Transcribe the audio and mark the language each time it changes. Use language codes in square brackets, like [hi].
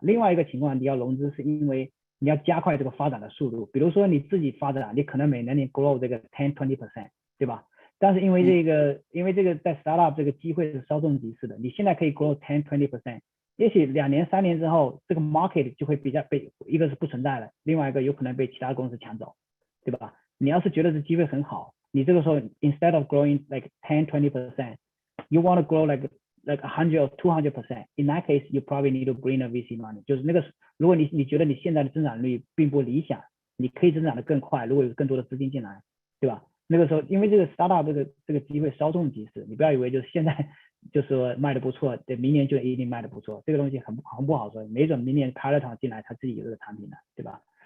[zh] 另外一个情况，你要融资是因为你要加快这个发展的速度，比如说你自己发展，你可能每年你 grow 这个 10-20%， 对吧？但是因为这个在 startup 这个机会是稍纵即逝的，你现在可以 grow 10-20%， 也许2年3年之后，这个 market 就会被一个是不存在了，另外一个有可能被其他公司抢走，对吧？你要是觉得这机会很好，你这个时候 [en] instead of growing like 10-20%, you want to grow like 100 or 200%. In that case, you probably need to bring a VC money. [zh] 就是那个，如果你觉得你现在的增长率并不理想，你可以增长的更快，如果有更多的资金进来，对吧？那个时候，因为这个 startup 这个机会稍纵即逝，你不要以为就是现在就说卖的不错，对，明年就一定卖的不错，这个东西很不好说，没准明年 Peloton 进来，他自己有这个产品了，对吧？